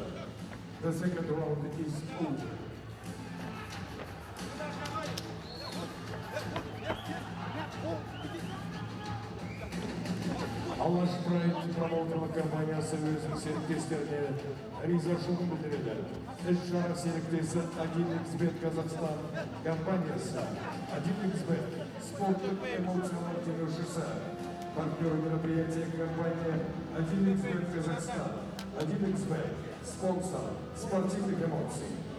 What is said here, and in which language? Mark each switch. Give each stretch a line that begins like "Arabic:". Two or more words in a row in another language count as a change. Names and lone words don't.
English: The second round is over.
Kazakh: Алаш Pride промоутерлік компаниясы өзінің серіктестеріне ризашылығын білдіреді. Іс-шара серіктесі 1xBet Қазақстан компаниясы, 1xBet спорттық эмоциялар демеушісі,
Russian: партнер мероприятия компания 1xBet Казахстан, 1xBet спонсор спортивных эмоций.